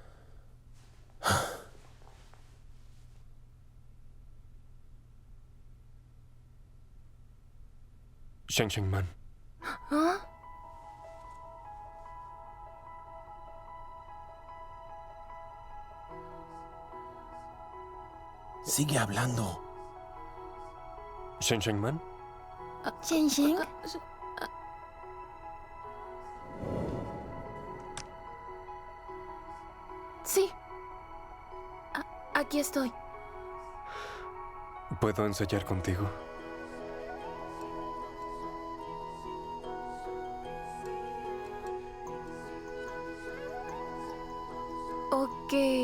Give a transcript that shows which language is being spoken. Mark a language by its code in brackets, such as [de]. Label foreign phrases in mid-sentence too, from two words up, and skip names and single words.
[es] Sheng-Sheng-Man, Sigue hablando. Sheng-Sheng-Man, Sheng-Sheng. Sí. Aquí estoy. ¿puedo ensayar contigo? Ok.